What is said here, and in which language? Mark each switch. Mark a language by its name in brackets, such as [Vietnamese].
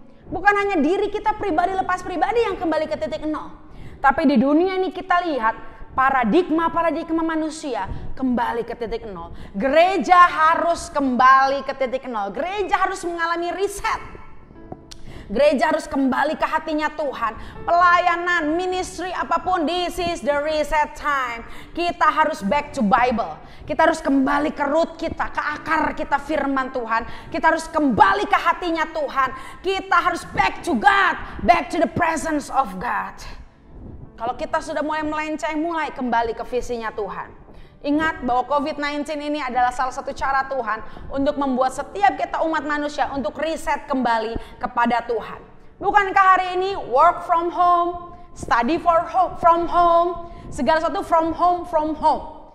[Indonesian] Bukan hanya diri kita pribadi lepas pribadi yang kembali ke titik nol. Tapi di dunia ini kita lihat paradigma manusia kembali ke titik nol. Gereja harus kembali ke titik nol. Gereja harus mengalami riset. Gereja harus kembali ke hatinya Tuhan. Pelayanan, ministry apapun, [English] this is the reset time. [Indonesian] Kita harus [English] back to Bible. [Indonesian] Kita harus kembali ke root kita, ke akar kita firman Tuhan. Kita harus kembali ke hatinya Tuhan. Kita harus [English] back to God, back to the presence of God. [Indonesian] Kalau kita sudah mulai melenceng, mulai kembali ke visinya Tuhan. Ingat bahwa COVID-19 ini adalah salah satu cara Tuhan untuk membuat setiap kita umat manusia untuk riset kembali kepada Tuhan. Bukankah hari ini [English] work from home, study from home, [Indonesian] segala sesuatu [English] from home.